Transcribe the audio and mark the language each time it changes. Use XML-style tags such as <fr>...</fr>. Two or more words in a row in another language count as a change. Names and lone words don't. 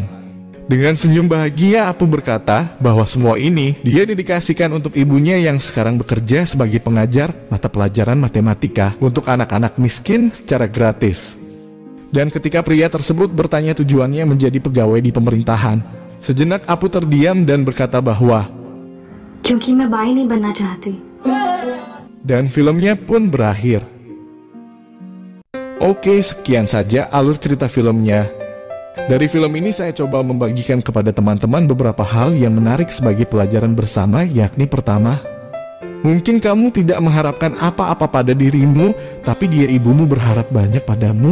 <id>Dengan senyum bahagia, Apu berkata bahwa semua ini dia dedikasikan untuk ibunya yang sekarang bekerja sebagai pengajar mata pelajaran matematika untuk anak-anak miskin secara gratis. Dan ketika pria tersebut bertanya tujuannya menjadi pegawai di pemerintahan, sejenak Apu terdiam dan berkata bahwa</id> <hi>क्योंकि मैं बाई नहीं बनना चाहती.</hi> <id>Dan filmnya pun berakhir. Oke, sekian saja alur cerita filmnya. Dari film ini saya coba membagikan kepada teman-teman beberapa hal yang menarik sebagai pelajaran bersama, yakni pertama, mungkin kamu tidak mengharapkan apa-apa pada dirimu, tapi dia ibumu berharap banyak padamu.</id>